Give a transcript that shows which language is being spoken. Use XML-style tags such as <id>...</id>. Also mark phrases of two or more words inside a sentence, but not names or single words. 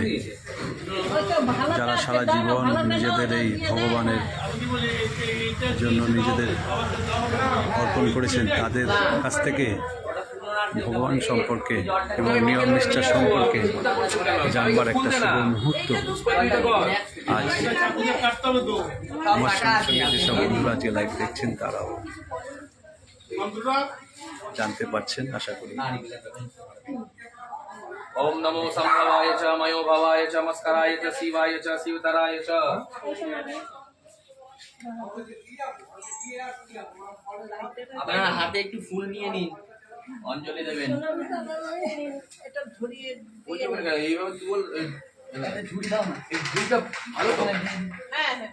<bn>যারা সারা জীবন নিজেদের এই ভগবানের জন্য নিজেদের অর্পণ করেছেন, তাদের কাছ থেকে ভগবান সম্পর্কে এবং নিয়ম নিষ্ঠা সম্পর্কে জানবার একটা শুভ মুহূর্ত আজ পূজা কাটতে হবে তো আমার সঙ্গে সঙ্গে যেসব বন্ধুরা আজকে লাইভ দেখছেন তারাও মন্ত্রটা জানতে পারছেন আশা করি।</bn> <sa>ओम नमो संभवाय च मयो भवाय च मस्कराय च शिवाय च शिवतराय च</sa> <bn>আপনারা হাতে একটু ফুল নিয়ে নিন, অঞ্জলি দেবেন। এটা ধরিয়ে ওই যে বলে গেল, এইভাবে কি বল ঝুড়ি দাও না। এই ঝুড়িটা ভালো তো হ্যাঁ হ্যাঁ</bn>